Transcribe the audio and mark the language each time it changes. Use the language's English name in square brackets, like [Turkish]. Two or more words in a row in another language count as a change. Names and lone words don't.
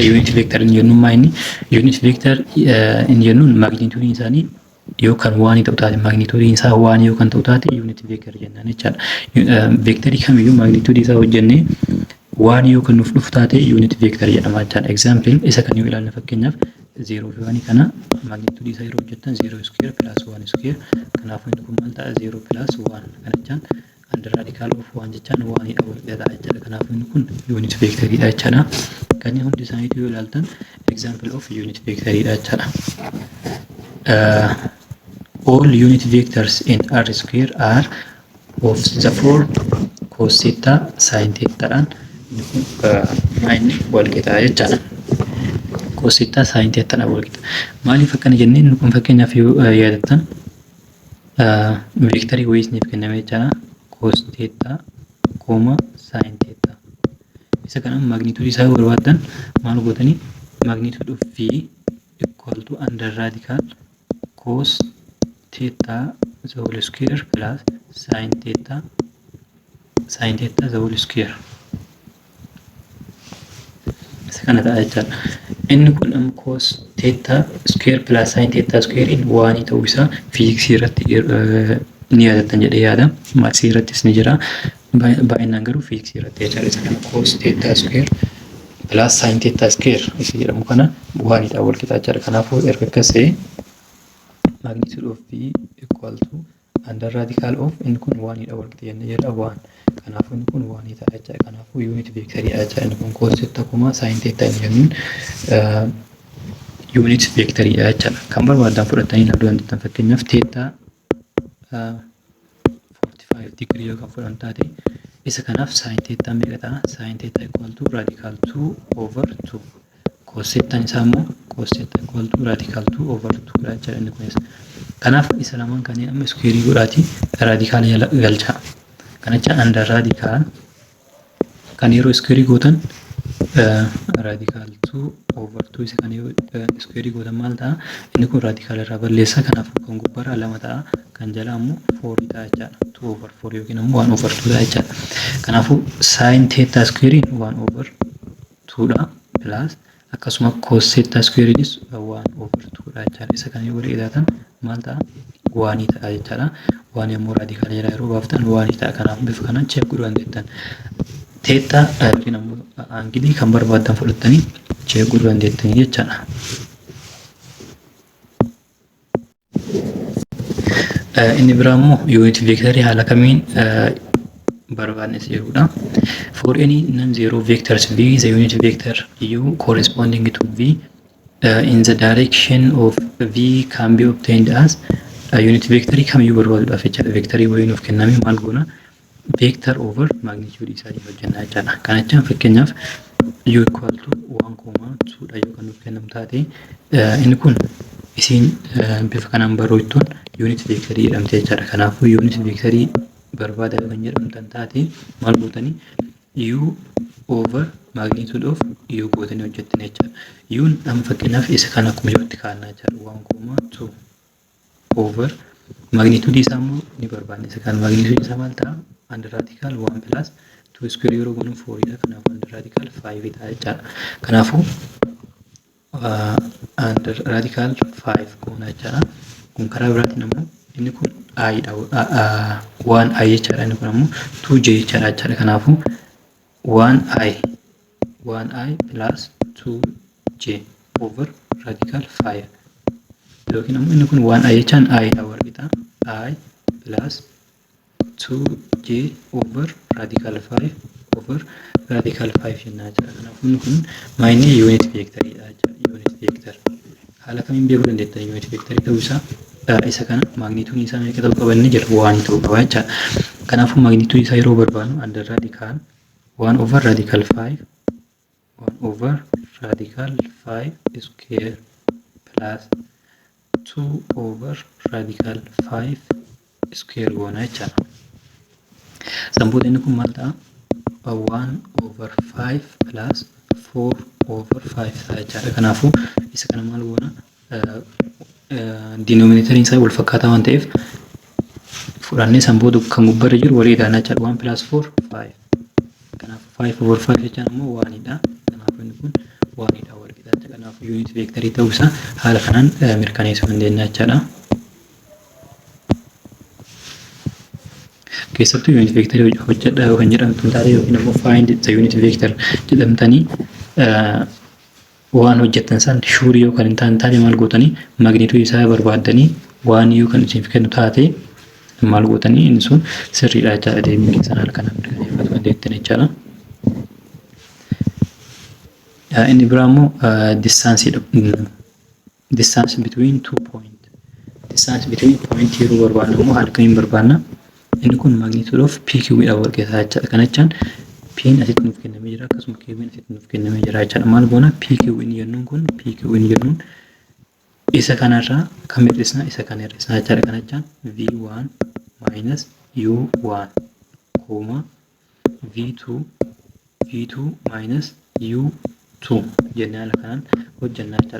[English] Unit vector [Oromo] inni jennuun maa inni? [English] Unit vector [Oromo] inni jennuun magnituudiin isaanii yoo kan waanii ta'u taate magnituudiin isaa waanii yoo kan ta'u taate [English] unit vector [Oromo] jennaan jechaadha. Vectorii kamiyyuu magnituudii isaa hojjennee waan yoo kan nuuf dhufu taate [English] unit vector [Oromo] jedhama jechaadha. Example isa kan yoo ilaalle fakkeenyaaf 0 fi 1 kana magnitude isaa yeroo hojjettan [English] 0 square plus 1 square. [Oromo] Kanaafuu inni kun maal ta'a? [English] 0 plus 1 [Oromo] kana jechaan [English] under radical of 1 [Oromo] jechaan 1 dha wal qixa jechaadha. Kanaafuu inni kun [English] unit vector [Oromo] dha jechaadha. Kanneen hundi isaaniitu yoo ilaaltan [English] example of unit vector [Oromo] dha jechaadha. [English] All unit vectors in R square are of the form cos theta sin theta [Oromo] dhaan inni wal qixa jechaadha. [English] Cos theta sin theta [Oromo] dhaan wal qixa. Maaliif akkana jennee inni kun fakkeenyaaf yoo yaadattan vectorii wayii isiniif kenname jechaadha. [English] Cos theta, sin theta. [Oromo] Isa kana magnitude isaa barbaaddan maal gootanii [English] magnitude of V equal to under radical cos theta the whole square plus sin theta sin theta the whole square. [Oromo] Isa kana ta'a jechaadha. Inni kun ammoo [English] cos theta square plus sin theta square in 1 [Oromo] ta'uu isaa fiiziksii irratti ni yaadattan jedhee yaada. Maatsii irrattis ni jira. Baay'inaan garuu fiiziksii irratti jechaadha. Isa kana [English] cos theta square plus sin theta square [Oromo] isa jedhamu kana 1 ta'uu wal qixa jechaadha. Kanaafuu erga akkas ta'e [English] magnitude of v equal to under radical of [Oromo] inni kun 1 dha wal qixa jennee jedha 1. Kanaafuu inni kun 1 ta'a jechaadha. Kanaafuu [English] unit vectorii [Oromo] dha jechaadha. Inni kun [English] cos theta [Oromo] kuma [English] sin theta [Oromo] inni jennuun [English] unit vectorii [Oromo] dha jechaadha. Kan barbaadan fudhatanii ilaaluu dandeettan fakkeenyaaf theta 45 degree yoo kan fudhan taate isa kanaaf sin theta meeqa ta'a? [English] Sin theta equal to radical 2 over 2. Cos theta [Oromo] isaa immoo [English] cos theta equal to radical 2 over 2 [Oromo] dha jechaadha inni kunis. Kanaaf isa lamaan kanneen amma square godhaati radical galcha. Kanacha under radical kan yeroo square gootan [English] radical 2 over 2 [Oromo] isa kan yeroo square gootan maal ta'a? Inni kun radical irraa balleessa. Kanaaf kan gubbaarraa 2 ta'a. Kan jalaa immoo 4 ta'a jechaadha. [English] 2 over 4 [Oromo] yookiin immoo [English] 1 over 2 [Oromo] ta'a jechaadha. [English] Kanaafuu sin theta square 1 over 2 dha plus akkasuma cos theta square is 1 over 2 [Oromo] dha jechaadha. Isa kan yoo ilaatan maal ta'a? 1 ta'a jechaadha. 1 immoo radical jalaa yeroo baaftan 1 ta'a. Kanaaf bifa kanaan check godhuu dandeettan. Theta yookiin immoo angilii kan barbaadan fudhatanii check godhuu dandeettanii jechaadha. Inni biraa immoo unit vectorii haala kamiin barbaadnes jedhudha. [English] For any non-zero vectors v, the unit vector u corresponding to v in the direction of v can be obtained as unit vectorii [Oromo] kamiyyuu barbaaduudhaaf jechaadha. Vectorii wayiin of kenname maal goona? [English] Vector over magnitude [Oromo] isaatii hojjannaa jechaadha. Kana jechaan fakkeenyaaf [English] u equal to [Oromo] 1,2 dha yoo kan nuuf kennamu taate inni kun isiin bifa kanaan barreessituun [English] unit vectorii [Oromo] jedhamte jechaadha. Kanaafuu [English] unit vectorii [Oromo] barbaadaa kan jedhamtan taate maal gootanii [English] u over magnitude of u [Oromo] gootanii hojjettan jechaadha. U'n amma fakkeenyaaf isa kana akkuma jirutti kaa'annaa jechaadha. 1,2 [English] over magnitude [Oromo] isaa immoo ni barbaanne. Isa kan magnitude isaa maal ta'a? [English] Under radical 1 plus 2 square [Oromo] yeroo goonu [English] 4 dha. [Oromo] Kanaafuu [English] under radical 5 [Oromo] ta'a jechaadha. Kanaafuu [English] under radical 5 [Oromo] goona jechaadha. Kun karaa biraatiin immoo inni kun I dha. 1i jechaadha. Inni kun immoo 2j jechaadha. Kanaafuu [English] 1i plus 2j over radical 5 [Oromo] yookiin immoo inni kun 1i jechaan I dha wal qixa. [English] I plus 2j over radical 5 over radical 5 [Oromo] jennaa jira. Kanaafuu inni kun maayinni [English] unit vectorii [Oromo] dha jechaadha. [English] Unit vector [Oromo] haala kamiin beekuu dandeettan unit vectorii ta'uu isaa? Isa kana magnitude isaa meeqa ta'uu qaba inni jira? 1 ta'uu qaba jechaadha. Kanaafuu magnitude isaa yeroo barbaadnu [English] under radical 1 over radical 5 square plus 2 over radical 5 square [Oromo] goona jechaadha. Sambuuta inni kun maal ta'a? [English] 1 over 5 plus 4 over 5 [Oromo] ta'a jechaadha. Kanaafuu isa kana maal goona? Denominator isaa wal fakkaataa waan ta'eef fudhannee sambuuta kan gubbaarra jiru walii ilaanaa jechaadha. 1 plus 4 5. Kanaafuu 5 over 5 jechaan immoo 1 dha. Kanaafuu inni kun 1 dha wal qixa. Kanaafuu [English] unit vectorii [Oromo] ta'uu isaa haala kanaan mirkaneessuu dandeenya jechaadha. Keessattuu [English] unit vectorii [Oromo] hojjedhaa yoo kan jedhamtu taate yookiin immoo [English] find the unit vector [Oromo] jedhamtanii waan hojjettan san shuurii yoo kan hin taane taate maal gootanii magnitude isaa barbaaddanii waan yoo kan isin kennu taate maal gootanii inni sun sirriidha jechaadha. Deemee keessan haala kanaan mirkaneeffatu dandeettan jechaadha. Inni biraa immoo [English] distance between 2 points. Distance between point [Oromo] yeroo barbaadnu immoo haala kamiin barbaadna? Inni kun [English] magnitude of PQ [Oromo] dha wal qixa jechaadha. Kana jechaan P'n asitti nuuf kennamee jira akkasuma Q'n asitti nuuf kennamee jira jechaadha. Maal goona? PQ inni jennuun kun PQ inni jennuun isa kanarraa kan hir'isna isa kana hir'isna jechaadha. Kana jechaan [English] V1 minus U1 comma V2 minus U2 [Oromo] jennee haala kanaan hojjannaa jechaadha.